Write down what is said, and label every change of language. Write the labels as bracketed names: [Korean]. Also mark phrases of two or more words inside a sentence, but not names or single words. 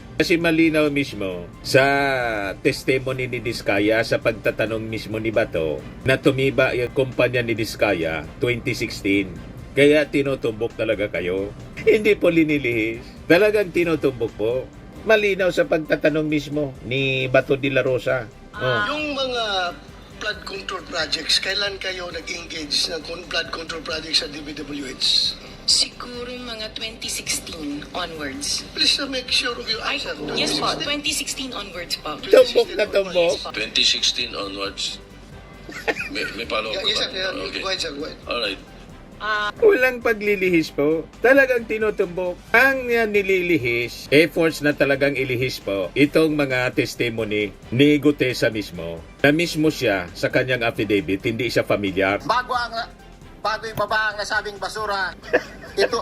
[Filipino] Kasi malinaw mismo sa testimony ni Diskaya sa pagtatanong mismo ni Bato na tumiba yung kumpanya ni Diskaya 2016. Kaya tinutumbok talaga kayo. Hindi po linilihis. Talagang tinutumbok po. Malinaw sa pagtatanong mismo ni Bato de la Rosa. Oh. Yung mga [English] flood control projects, [Filipino] kailan kayo nag-engage ng [English] flood control projects [Filipino] sa DPWH? Siguro mga 2016 onwards. [English] Please make sure of your [Filipino] Ay, [English] answer. [Filipino] yes po, 2016 onwards po. Tumbok na tumbok. 2016 onwards. May follow-up [English] Yes, sir. [Filipino] ka ba? [English] Okay. Go ahead, sir. Go ahead. Alright. [Filipino] Walang paglilihis po. Talagang tinutumbok. Ang nililihis, efforts na talagang ilihis po, itong mga testimony ni Gutesa mismo, na mismo siya sa kanyang affidavit, hindi siya familiar. Bago ibaba ang nasabing basura, ito,